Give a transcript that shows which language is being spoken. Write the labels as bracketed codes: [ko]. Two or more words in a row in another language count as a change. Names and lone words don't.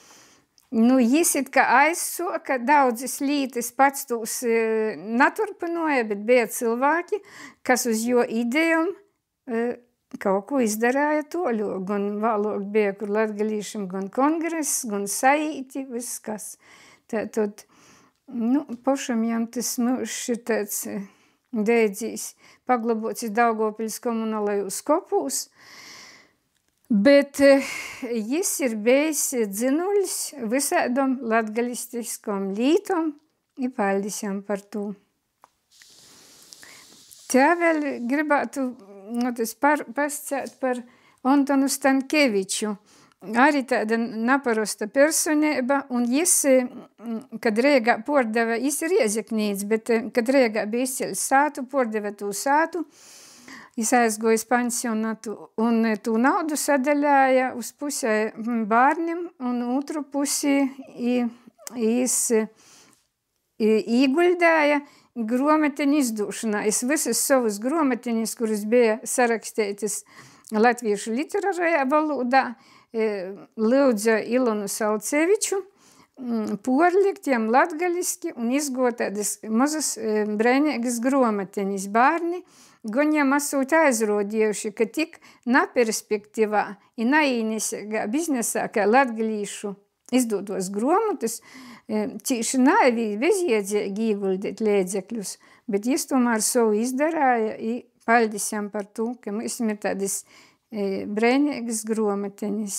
[ltg] Jis it kā aizsoka daudzas lītas, pats tūs naturpinoja, bet bija cilvēki, kas uz jo idejom kaut ko izdarāja toļo, gan vēlāk bija, kur latgalīšam gan kongress, gan saīti, viss kas. Tātad, pašam jām tas mūžs ir tāds dēdzīs, paglabots Daugavpils komunālajos kopūs, bet jis ir bijis dzinuļs visādom latgalistiskom lītom, i paļdis jām par to. Tā vēl gribētu pasacēt par Antonu Stankeviču. Arī tāda naparosta personība, un jis, kad Reigā pordeva, jis ir Riezeknīts, bet kad Reigā bija izceļs sātu, pordeva tū sātu, jis aizgojas pansionatu, un tū naudu sadaļāja uz pusē bārnim, un otru pusi jis īguļdāja grometeņu izdūšanā. Es visas savus grometeņus, kuras bija sarakstētas latviešu literārajā valodā, lūdza Ilonu Salceviču porlikt jam latgaliski un izgot tādas mazas brēnīgas grometeņas bārni, gan jam asūt aizrodījuši, ka tik naperspektīvā i naīnesīgā biznesā, kā latgalīšu izdotos gromotus, cīši naivi bezjēdzīgi ieguldīt līdzekļus, bet jis tomēr savu izdarāja i paļdis jam par to, ka mēs ir tādas brēnīgas grometeņas.